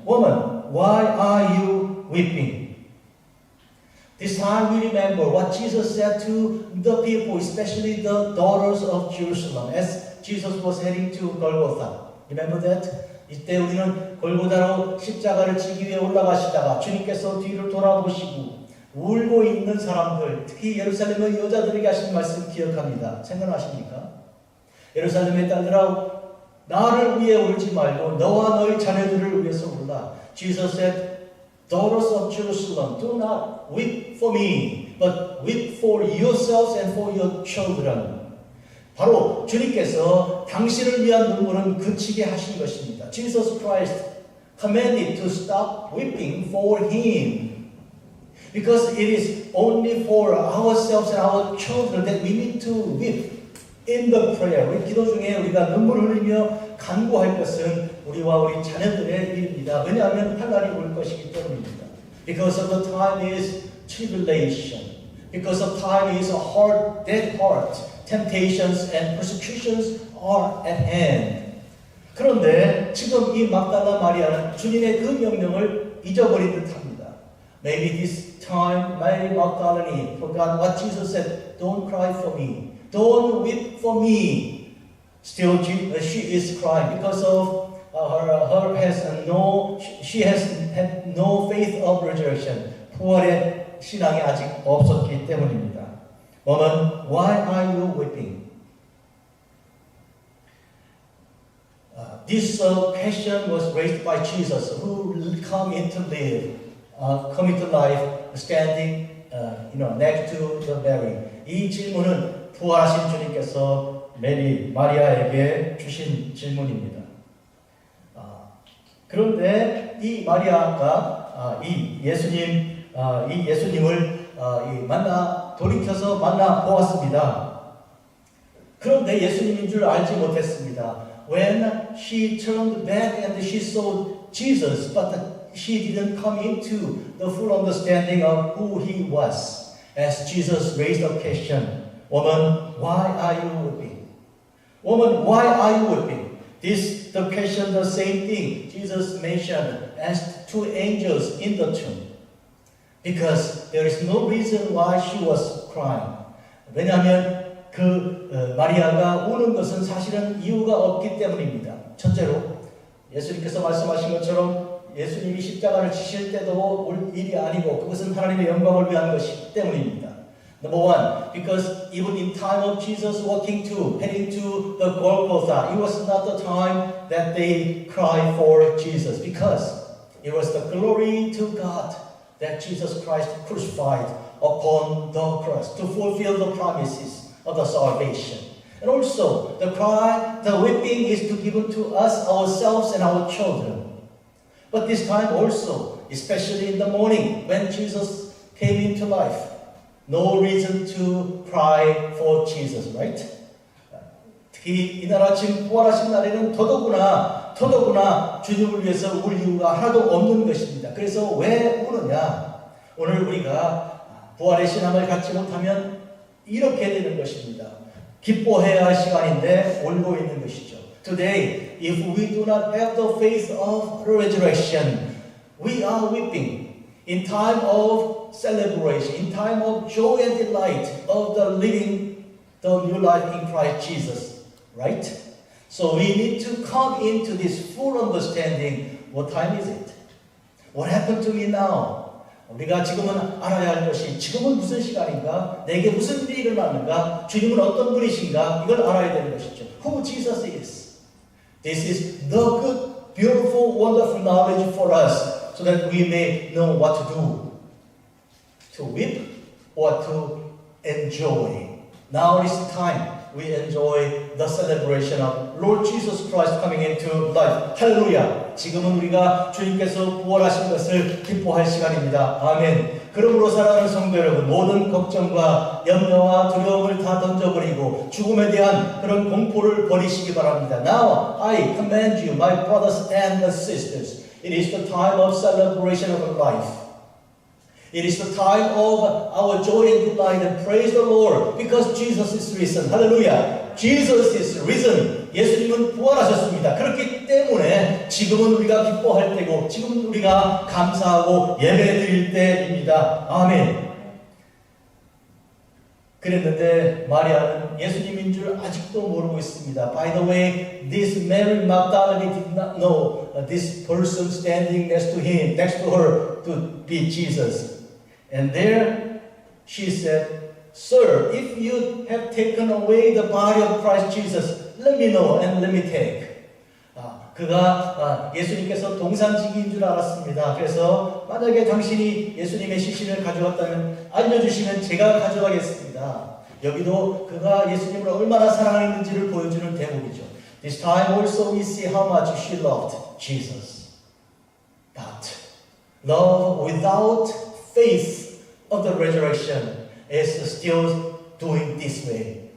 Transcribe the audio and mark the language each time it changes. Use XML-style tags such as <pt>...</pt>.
<en>Woman, why are you weeping? This time we remember what Jesus said to the people, especially the daughters of Jerusalem, as Jesus was heading to Golgotha. Remember that?</en> <ko>이때 우리는 골고다로 십자가를 지기 위해 올라가시다가 주님께서 뒤를 돌아보시고 울고 있는 사람들, 특히 예루살렘의 여자들에게 하신 말씀 기억합니다. 생각나십니까? 예루살렘의 딸들아, 나를 위해 울지 말고 너와 너희 자녀들을 위해서 울라.</ko> <en>Jesus said, Daughters of Jerusalem, do not weep for me, but weep for yourselves and for your children.</en> <ko>바로 주님께서 당신을 위한 눈물은 그치게 하신 것입니다.</ko> <en>Jesus Christ commanded to stop weeping for Him. Because it is only for ourselves and our children that we need to weep in the prayer.</en> <ko>우리 기도 중에 우리가 눈물 흘리며 간구할 것은 우리와 우리 자녀들의 일입니다. 왜냐하면 환난이 올 것이기 때문입니다.</ko> <en>Because of the time is tribulation. Because of time is a hard, dead heart. Temptations and persecutions are at hand.</en> <ko>그런데 지금 이 막달라 마리아는 주님의 그 명령을 잊어버린 듯합니다.</ko> <en>Maybe this time Mary Magdalene forgot what Jesus said. Don't cry for me. Don't weep for me. Still, she is crying because of her has no. She has had no faith of resurrection.</en> <ko>부활의 신앙이 아직 없었기 때문입니다.</ko> <en>Woman, why are you weeping? This question was raised by Jesus, who come into life, standing, next to the Mary.</en> <ko>이 질문은 부활하신 주님께서 마리아에게 주신 질문입니다. 그런데 이 마리아가 이 예수님을 돌이켜서 만나 보았습니다. 그런데 예수님인 줄 알지 못했습니다.</ko> <en>When she turned back and she saw Jesus, but she didn't come into the full understanding of who he was. As Jesus raised the question, Woman, why are you weeping? Woman, why are you weeping? The question, the same thing Jesus mentioned, asked two angels in the tomb. Because there is no reason why she was crying.</en> <ko>왜냐하면 마리아가 우는 것은 사실은 이유가 없기 때문입니다. 첫째로 예수님께서 말씀하신 것처럼 예수님이 십자가를 지실 때도 올 일이 아니고 그것은 하나님의 영광을 위한 것이기 때문입니다.</ko> <en>Number one, because even in time of Jesus heading to the Golgotha, it was not the time that they cried for Jesus, because it was the glory to God that Jesus Christ crucified upon the cross to fulfill the promises of the salvation. And also, the weeping is to give to us ourselves and our children. But this time also, especially in the morning when Jesus came into life, no reason to cry for Jesus, right?</en> <ko>특히 이날 아침 부활하신 날에는 더더구나 주님을 위해서 울 이유가 하나도 없는 것입니다. 그래서 왜 우느냐? 오늘 우리가 부활의 신앙을 갖지 못하면 이렇게 되는 것입니다. 기뻐해야 할 시간인데 울고 있는 것이죠.</ko> <en>Today, if we do not have the faith of resurrection, we are weeping. In time of celebration, in time of joy and delight of the living the new life in Christ Jesus, right? So we need to come into this full understanding. What time is it? What happened to me now?</en> <ko>우리가 지금은 알아야 할 것이 지금은 무슨 시간인가? 내게 무슨 일이 일어나는가? 주님은 어떤 분이신가? 이걸 알아야 되는 것이죠.</ko> <en>Who Jesus is. This is the good, beautiful, wonderful knowledge for us so that we may know what to do. To weep or to enjoy. Now is the time we enjoy the celebration of Lord Jesus Christ coming into life.</en> <ko>할렐루야! 지금은 우리가 주님께서 부활하신 것을 기뻐할 시간입니다. 아멘. 그러므로 사랑하는 성도 여러분, 모든 걱정과 염려와 두려움을 다 던져버리고 죽음에 대한 그런 공포를 버리시기 바랍니다.</ko> <en>Now I command you, my brothers and sisters, it is the time of celebration of life. It is the time of our joy and delight, and praise the Lord because Jesus is risen. Hallelujah. Jesus is risen.</en> <ko>예수님은 부활하셨습니다. 그렇기 때문에 지금은 우리가 기뻐할 때고 지금은 우리가 감사하고 예배드릴 때입니다. 아멘. 그랬는데 마리아는 예수님인 줄 아직도 모르고 있습니다.</ko> <en>By the way, this Mary Magdalene did not know this person standing next to her to be Jesus. And there she said, Sir, if you have taken away the body of Christ Jesus, let me know and let me take.</en> <ko>그가 예수님께서 동산지기인 줄 알았습니다. 그래서 만약에 당신이 예수님의 시신을 가져갔다면 알려주시면 제가 가져가겠습니다. 여기도 그가 예수님을 얼마나 사랑했는지를 보여주는 대목이죠.</ko> <en>This time also we see how much she loved Jesus. But love without faith of the resurrection is still doing this way.</en>